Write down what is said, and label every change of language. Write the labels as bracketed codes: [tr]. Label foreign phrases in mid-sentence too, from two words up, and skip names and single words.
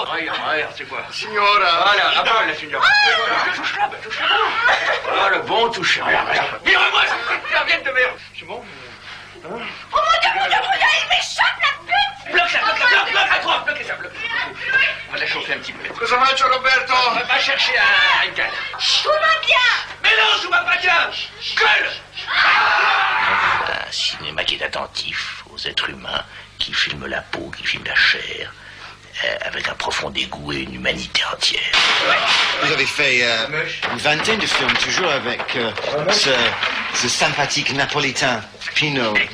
[fr] Regarde, c'est quoi? Signora. Voilà, à part la signora. Touche-la. Ah, le bon touche. Regarde. Vire-moi cette serviette de merde. C'est bon? Oh mon Dieu, il m'échappe la pute! Bloque à toi, bloquez ça. On va la chauffer un petit peu. [it] Cosa faccio, Roberto? [fr] Va chercher un canne. Joue-moi bien! Mais non, joue-moi pas bien! Gueule! Un cinéma qui est attentif aux êtres humains, qui filme la peau, qui filme la chair, avec un profond dégoût et une humanité entière. Vous avez fait une vingtaine de films, toujours avec ce sympathique napolitain, Pino.